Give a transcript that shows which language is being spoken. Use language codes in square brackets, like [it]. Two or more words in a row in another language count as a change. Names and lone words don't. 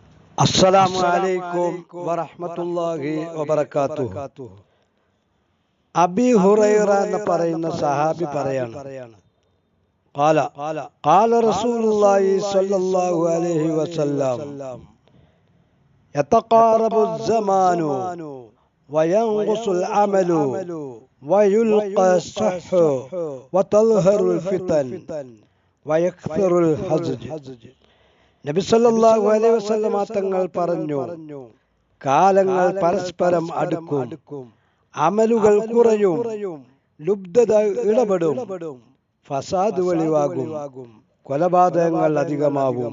[ar] السلام عليكم ورحمة الله وبركاته. [ml] അബി ഹുറൈറ എന്ന് പറയുന്ന സഹാബി പറയാണ്, [ar] قال رسول الله صلى الله عليه وسلم يتقارب الزمان وينقص العمل ويلقى الصح وتظهر الفتن ويكثر الحزج. [ml] നബി [ar] صلى الله عليه وسلم [ml] തങ്ങൾ പറഞ്ഞു, കാലങ്ങൾ പരസ്പരം അടുക്കും, അമലുകൾ കുറയും, ലുബ്ധത ഇടപെടും, ഫസാദ് വെളിവാകും, കൊലപാതകങ്ങൾ അധികമാവും.